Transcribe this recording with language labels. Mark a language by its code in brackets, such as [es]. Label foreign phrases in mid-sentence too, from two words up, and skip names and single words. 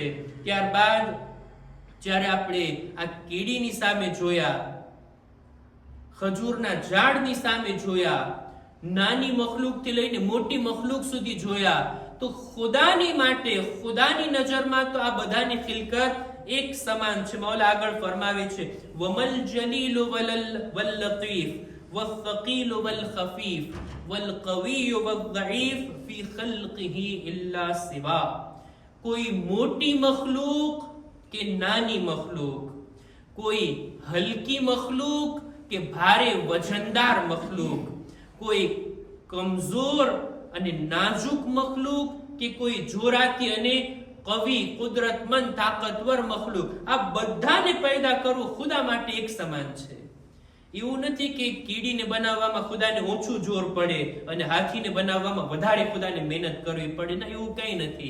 [gu] ત્યારબાદ જ્યારે આપણે આ કીડીની સામે જોયા, ખજૂરના ઝાડની સામે જોયા, નાની મખલૂકથી લઈને મોટી મખલૂક સુધી જોયા, તો ખુદાની માટે, ખુદાની નજરમાં તો આ બધાની ખિલકત એક સમાન છે. મૌલા આગળ ફરમાવે છે, [ar] وما الجليل واللطيف والثقيل والخفيف والقوي والضعيف في خلقه إلا سوا. [gu] કોઈ મોટી મખલૂક કે નાની મખલૂક, કોઈ હલકી મખલૂક કે ભારે વજનદાર મખલૂક, કોઈ કમજોર અને નાજુક મખલૂક કે કોઈ જોરાતી અને કવિ, કુદરતમંદ, તાકાતવર મખલૂક, આ બધાને પેદા કરવું ખુદા માટે એક સમાન છે. એવું નથી કે કીડીને બનાવવામાં ખુદાને ઓછું જોર પડે અને હાથીને બનાવવામાં વધારે ખુદાને મહેનત કરવી પડે, ના, એવું કંઈ નથી.